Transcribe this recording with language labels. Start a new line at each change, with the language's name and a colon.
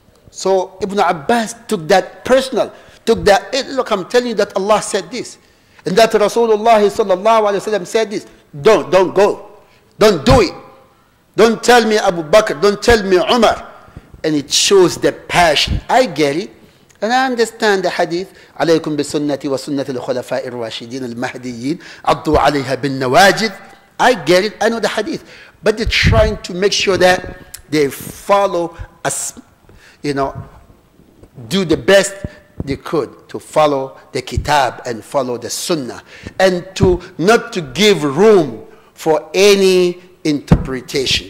English: So Ibn Abbas took that personal, took that, hey, look, I'm telling you that Allah said this. And that Rasulullah sallallahu alayhi wa sallam said this. Don't go. Don't do it. Don't tell me Abu Bakr. Don't tell me Umar. And it shows the passion. I get it. And I understand the hadith.
Arabic: عليكم بسنتي وسنة الخلفاء الراشدين المهديين عضوا عليها بالنواجذ.
English: I get it. I know the hadith. But they're trying to make sure that they follow us, do the best they could to follow the kitab and follow the sunnah. And not to give room for any interpretation.